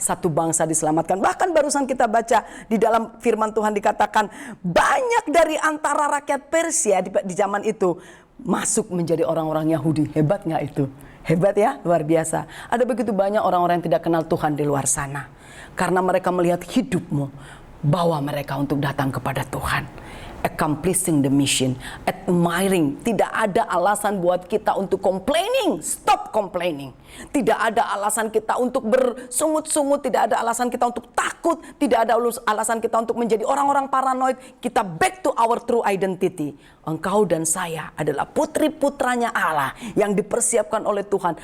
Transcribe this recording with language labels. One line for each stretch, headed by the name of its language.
Indonesian: Satu bangsa diselamatkan. Bahkan barusan kita baca di dalam firman Tuhan dikatakan, banyak dari antara rakyat Persia di zaman itu masuk menjadi orang-orang Yahudi. Hebat nggak itu? Hebat ya, luar biasa. Ada begitu banyak orang-orang yang tidak kenal Tuhan di luar sana. Karena mereka melihat hidupmu, bawa mereka untuk datang kepada Tuhan.
English: Accomplishing the mission, admiring.
Indonesian: Tidak ada alasan buat kita untuk complaining.
English: Stop complaining.
Indonesian: Tidak ada alasan kita untuk bersungut-sungut. Tidak ada alasan kita untuk takut.
English: Tidak ada alasan kita untuk menjadi orang-orang paranoid.
Indonesian: Kita
English: back to our true identity.
Indonesian: Engkau dan saya adalah putri-putranya Allah yang dipersiapkan oleh Tuhan.